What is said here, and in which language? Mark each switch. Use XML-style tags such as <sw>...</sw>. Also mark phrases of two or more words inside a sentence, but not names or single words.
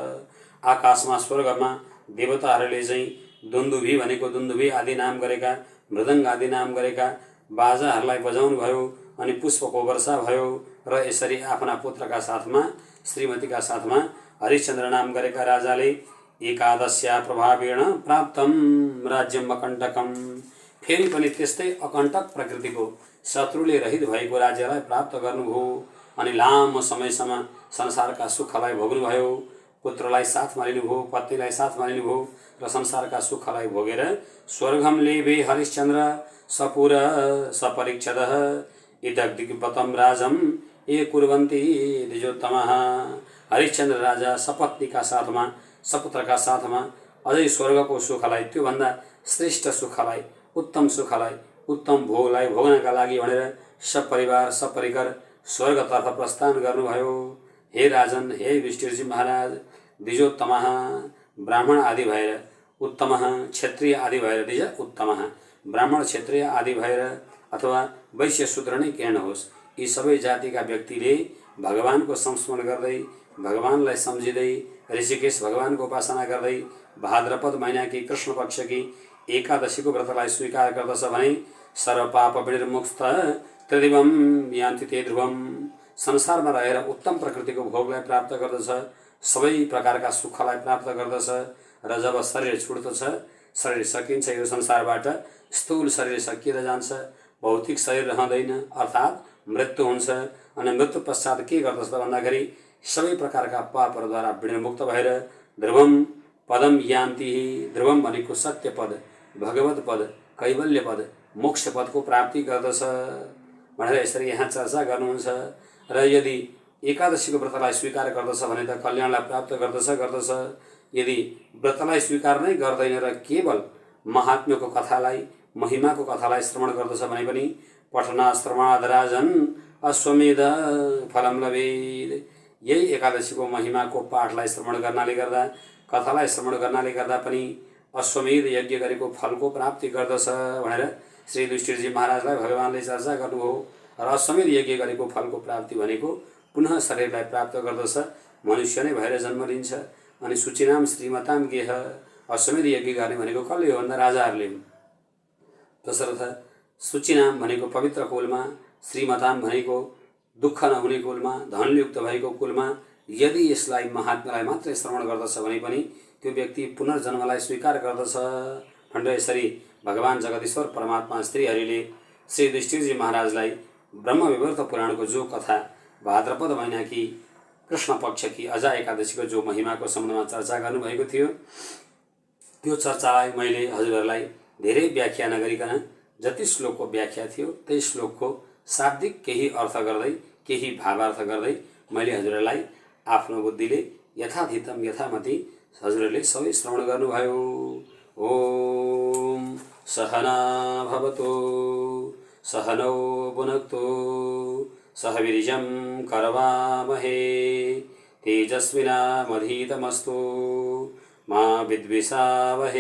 <ne>आकाशमा स्वर्गमा देवताहरूले चाहिँ दुन्दुभी भनेको दुन्दुभी आदि नाम गरेका, मृदङ्ग आदि नाम गरेका बाजाहरूलाई बजाउनु भयो, अनि पुष्पको वर्षा भयो। र यसरी आफ्ना पुत्रका साथमा श्रीमतीका साथमा हरिश्चन्द्र नाम गरेका राजाले</ne> <sa>एकादश्या प्रभावेण प्राप्तम राज्यम अकण्टकम,</sa> <ne>फेरि पनि त्यस्तै अकण्टक प्रकृतिको शत्रुले रहित भएको राज्यलाई प्राप्त गर्नुभयो। अनि लामो समयसम्म संसारका सुखलाई भोग्नुभयो। पुत्रलाई साथमा लिनुभयो, पत्नीलाई साथमा लिनुभयो र संसारका सुखलाई भोगेर</ne> <sa>स्वर्गम लेभे हरिश्चन्द्र सपुर सपरीक्षदः इदग्दिग्व्रतं राजम ये कुर्वन्ति द्विजोत्तमः।</sa> <ne>हरिश्चन्द्र राजा सपत्नीका साथमा सपुत्रका साथमा अझै स्वर्गको सुखलाई, त्योभन्दा श्रेष्ठ सुखलाई, उत्तम सुखलाई, उत्तम भोगलाई भोग्नका लागि भनेर सपरिवार सपरिकर स्वर्गतर्फ प्रस्थान गर्नुभयो। हे राजन, हे युधिष्ठिरजी महाराज, द्विजोत्तमः ब्राह्मण आदि भएर, उत्तमः क्षत्रिय आदि भएर, द्विज उत्तमः ब्राह्मण क्षत्रिय आदि भएर अथवा वैश्य शूद्र नै किन नहोस्, यी सबै जातिका व्यक्तिले भगवानको संस्मरण गर्दै, भगवानलाई सम्झिँदै, ऋषिकेश भगवानको उपासना गर्दै भाद्रपद महीनाकी कृष्ण पक्षकी एकादशीको व्रतलाई स्वीकार गर्दछ भने</ne> <sa>सर्वपाप विनिर्मुक्त त्रिदिवम यान्ति ते ध्रुवम,</sa> <ne>संसारमा रहेर उत्तम प्रकृतिको भोगलाई प्राप्त गर्दछ, सबै प्रकारका सुखलाई प्राप्त गर्दछ। र जब शरीर छुट्दछ, शरीर सकिन्छ, यो संसारबाट स्थूल शरीर सकिएर जान्छ, भौतिक शरीर रहँदैन, अर्थात् मृत्यु हुन्छ। अनि मृत्यु पश्चात के गर्दछ भन्दाखेरि सबै प्रकारका पापहरूद्वारा विनिर्मुक्त भएर</ne> <sa>ध्रुवम पदम यान्ति,</sa> <ne>ध्रुवम भनेको सत्य पद, भगवत पद, कैवल्य पद, मोक्ष पदको प्राप्ति गर्दछ भनेर यसरी यहाँ चर्चा गर्नुहुन्छ। र यदि एकादशीको व्रतलाई स्वीकार गर्दछ भने त कल्याणलाई प्राप्त गर्दछ। यदि व्रतलाई स्वीकार नै गर्दैन र केवल महात्म्यको कथालाई, महिमाको कथालाई श्रवण गर्दछ भने पनि</ne> <sa>पठना श्रवणाद राजन अश्वमेध फलम लभेत्,</sa> <ne>यही एकादशीको महिमाको पाठलाई श्रवण गर्नाले गर्दा, कथालाई श्रवण गर्नाले गर्दा पनि अश्वमेध यज्ञ गरेको फलको प्राप्ति गर्दछ भनेर श्री युधिष्ठिरजी महाराजलाई भगवानले चर्चा गर्नुभयो। र अश्वमेध यज्ञ गरेको फलको प्राप्ति भनेको पुनः शरीरलाई प्राप्त गर्दछ, मनुष्य नै भएर जन्म लिन्छ। अनि</ne> <sa>सूचीनाम श्रीमताम गेह,</sa> <ne>अश्वमेध यज्ञ गर्ने भनेको कसले हो भन्दा राजाहरूले हुन्। तसर्थ सूचीनाम भनेको पवित्र कुलमा, श्रीमताम भनेको दुःख नहुने कुलमा, धनयुक्त भएको कुलमा यदि यसलाई महात्म्यलाई मात्रै श्रवण गर्दछ भने पनि त्यो व्यक्ति पुनर्जन्मलाई स्वीकार गर्दछ भनेर यसरी भगवान जगदीश्वर परमात्मा श्रीहरिले श्री युधिष्ठिरजी महाराजलाई ब्रह्म विवर्त पुराणको जो कथा भाद्रपद महीनाकी कृष्ण पक्षकी अजा एकादशीको जो महिमाको सम्बन्धमा चर्चा गर्नुभएको थियो, त्यो चर्चालाई मैले हजुरहरूलाई धेरै व्याख्या नगरिकन जति श्लोकको व्याख्या थियो त्यही श्लोकको शाब्दिक केही अर्थ गर्दै, केही भावार्थ गर्दै मैले हजुरहरूलाई आफ्नो बुद्धिले</ne> <sa>यथाधितम यथामति</sa> <ne>हजुरहरूले सबै श्रवण गर्नुभयो।</ne> <sa>ओम सहना भवतु सहनौ भुनक्तु सह वीर्यं करवावहे तेजस्विनामधीतमस्तु मा विद्विषावहे।</sa>